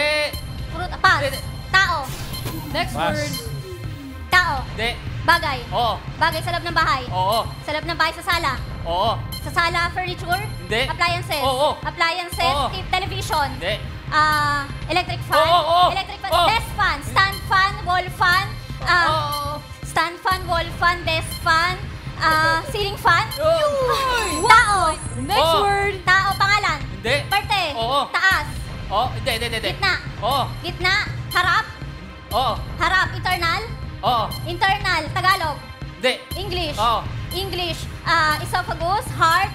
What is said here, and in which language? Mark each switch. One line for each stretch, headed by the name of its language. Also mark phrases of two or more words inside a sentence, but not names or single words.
Filipino: Pas. Tao. Next Pass. word. Tao. Hindi. Bagay. Oo. Bagay sa loob ng bahay. Oo. Sa loob ng bahay sa sala. Oo. Sa sala, furniture. Hindi. Appliances. Oo. Appliances. Oo. Television. Hindi.
English: Electric fan.
Filipino: Oo.
English: Electric fan.
Filipino: Oo.
English: Desk fan. Stand fan. Wall fan. Stand fan. Wall fan. Desk fan. Ceiling fan.
Filipino: Tao.
English: Next word.
Filipino: Tao. Pangalan. Hindi. Parte. Oo. Taas. Oo. Hindi. Gitna. Oo. Gitna. Harap. Oo. Harap. Internal. Oo. Internal. Tagalog. Hindi. English. Oo.
English: English. Esophagus, heart,